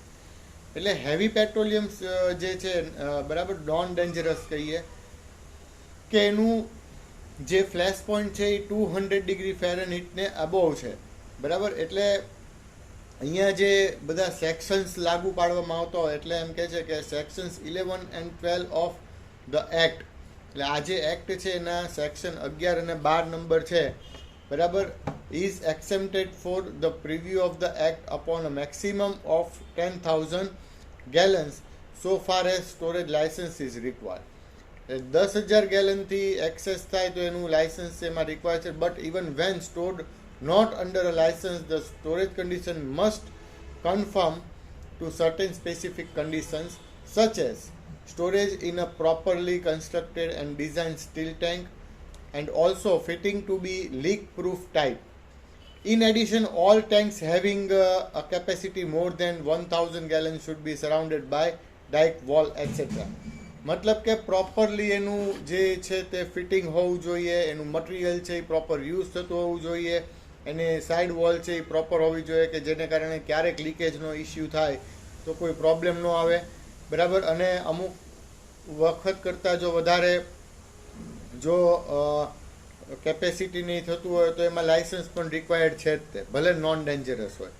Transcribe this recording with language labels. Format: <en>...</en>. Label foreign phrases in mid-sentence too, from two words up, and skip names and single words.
<gu>એટલે</gu> <en>heavy petroleum</en> <gu>જે છે, બરાબર,</gu> <en>non dangerous</en> <gu>કહીએ કે એનું જે</gu> <en>flash point</en> <gu>છે એ 200 ડિગ્રી ફેરનહીટને અબોવ છે, બરાબર. એટલે અહીંયા જે બધા સેક્શન્સ લાગુ પાડવામાં આવતા હોય, એટલે એમ કહે છે કે</gu> <en>sections 11 and 12 of the act,</en> <gu>એટલે આ જે એક્ટ છે એના સેક્શન 11 અને 12 નંબર છે, બરાબર,</gu> <en>is exempted for the preview of the act upon a maximum of 10,000 gallons so far as storage license is required.</en> <gu>10,000 ગેલનથી એક્સેસ થાય તો એનું લાયસન્સ એમાં રિક્વાયર છે.</gu> <en>but even when stored not under a license, the storage condition must conform to certain specific conditions such as storage in a properly constructed and designed steel tank and also fitting to be leak proof type. In addition, all tanks having a capacity more than 1,000 gallons should be surrounded by dike wall etc.</en> <gu>મતલબ કે પ્રોપરલી એનું જે છે તે ફિટિંગ હોવું જોઈએ, એનું મટીરિયલ છે એ</gu> <en>proper use</en> <gu>થતું હોવું જોઈએ, એની સાઈડ વોલ છે એ પ્રોપર હોવી જોઈએ કે જેને કારણે ક્યારેક લીકેજનો ઇસ્યુ થાય તો કોઈ પ્રોબ્લેમ ન આવે, બરાબર. અને અમુક વખત કરતાં જો વધારે જો કેપેસિટી નહીં થતું હોય તો એમાં લાયસન્સ પણ રિક્વાયર્ડ છે જ તે, ભલે</gu> <en>non dangerous</en> <gu>હોય.</gu>